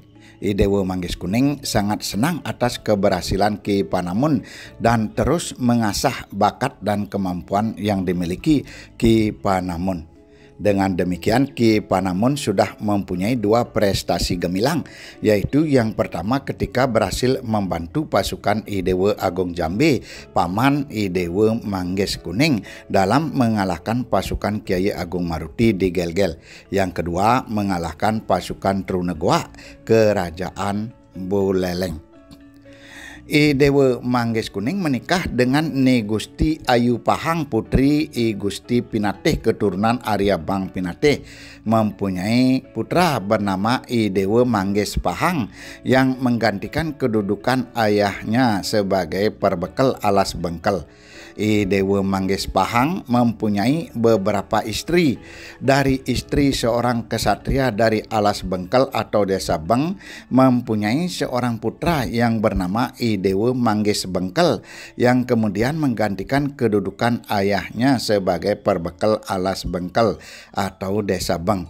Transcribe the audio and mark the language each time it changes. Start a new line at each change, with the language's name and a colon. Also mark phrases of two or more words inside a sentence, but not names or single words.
Indonesian: I Dewa Manggis Kuning sangat senang atas keberhasilan Ki Panamun dan terus mengasah bakat dan kemampuan yang dimiliki Ki Panamun. Dengan demikian Ki Panamun sudah mempunyai 2 prestasi gemilang, yaitu yang pertama ketika berhasil membantu pasukan I Dewa Agung Jambe, Paman I Dewa Manggis Kuning dalam mengalahkan pasukan Kiai Agung Maruti di Gelgel. Yang kedua mengalahkan pasukan Trunegawak Kerajaan Buleleng. I Dewa Manggis Kuning menikah dengan Ni Gusti Ayu Pahang putri I Gusti Pinatih keturunan Arya Bang Pinatih, mempunyai putra bernama I Dewa Manggis Pahang yang menggantikan kedudukan ayahnya sebagai perbekal Alas Bengkel. I Dewa Manggis Pahang mempunyai beberapa istri. Dari istri seorang kesatria dari Alas Bengkel atau Desa Bang mempunyai seorang putra yang bernama I Dewa Manggis Bengkel yang kemudian menggantikan kedudukan ayahnya sebagai perbekal Alas Bengkel atau Desa Bang.